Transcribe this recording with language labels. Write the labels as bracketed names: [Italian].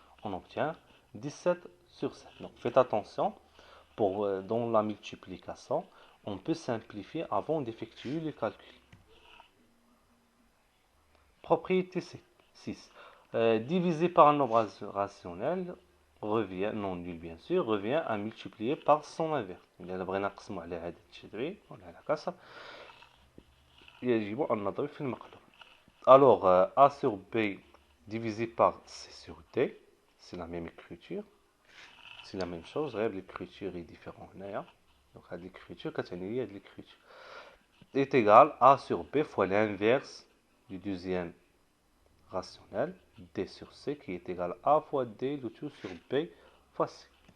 [French] On obtient 17 sur 7. Donc faites attention, dans la multiplication, on peut simplifier avant d'effectuer le calcul. Propriété 6. Diviser par un nombre rationnel revient, non nul bien sûr, revient à multiplier par son inverse. [Arabic] إذا بغينا نقسموا على عدد شذري ولا على كسر يجب أن نضرب في المقلوب. [French] Alors, A sur B divisé par C sur D, c'est la même écriture, c'est la même chose, l'écriture est différente. Donc, l'écriture, [Arabic] كتعني هاد [French] l'écriture est égal à A sur B fois l'inverse du deuxième rationnel, D sur C, qui est égal à A fois D, le tout sur B fois C.